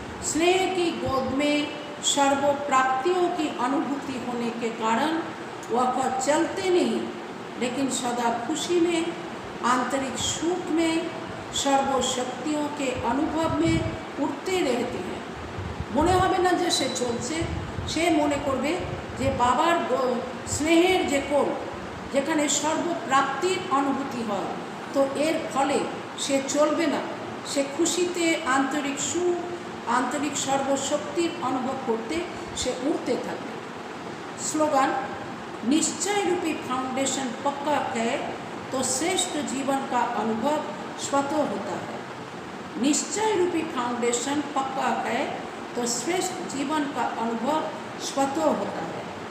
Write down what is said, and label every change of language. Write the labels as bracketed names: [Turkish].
[Hindi] स्नेह की गोद में सर्व प्राप्तियों की अनुभूति होने के कारण वह चलते नहीं लेकिन सदा खुशी में, आंतरिक सुख में, सर्व शक्तियों के अनुभव में उठते रहते हैं। [Bangla] মনে হবে না যে সে চলছে, সে মনে করবে যে বাবার স্নেহের যে কোল যেখানে সর্বপ্রাপ্তির অনুভূতি হয়, তো এর ফলে সে চলবে না, সে খুশিতে আন্তরিক সুখ, আন্তরিক সর্বশক্তির অনুভব করতে সে উঠতে থাকবে। [Hindi] স্লোগান, निश्चय रूपी फाउंडेशन पक्का है तो श्रेष्ठ जीवन का अनुभव स्वतः होता है। निश्चय रूपी फाउंडेशन पक्का है तो श्रेष्ठ जीवन का अनुभव स्वतः होता है।